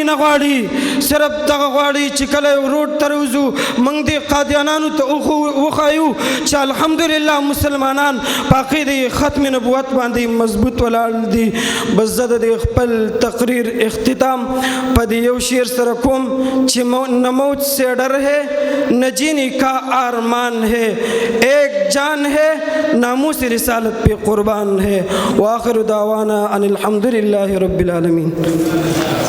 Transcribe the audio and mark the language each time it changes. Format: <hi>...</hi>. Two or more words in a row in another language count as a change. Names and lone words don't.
<ps>نه غواړي صرف دغه غواړي چې کله روډ ته روځو موږ دې قادیانانو ته وښایو چې الحمدلله مسلمانان په عقیدې ختم نبوت باندې مضبوط ولاړ دي بس زه د دې خپل تقریر اختتام په دې یو شعر سره کوم چې</ps> <ur>نه موت سے ڈر ہے نہ جینے کا ارمان ہے ایک جان ہے ناموس رسالت پہ قربان ہے</ur> <ar>وآخر دعوانا ان الحمدللہ رب العالمین</ar>